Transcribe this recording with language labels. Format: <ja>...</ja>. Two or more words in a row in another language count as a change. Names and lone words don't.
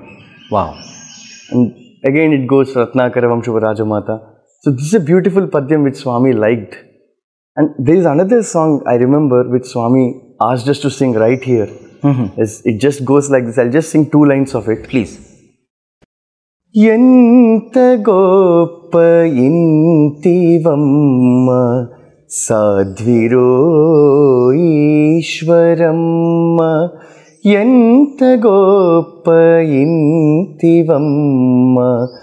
<en>Wow. And again it goes</en> <te>రత్నాకర వంశపు రాజమాత.</te> <en>So this is a beautiful padyam which Swami liked. And there is another song I remember which Swami asked us to sing right here. It just goes like this. I'll just sing two lines of it. Please.</en> <te>ఎంత గొప్ప ఇంటివమ్మ సద్విరో ఈశ్వరమ్మ ఎంత గొప్ప ఇంటివమ్మ</te>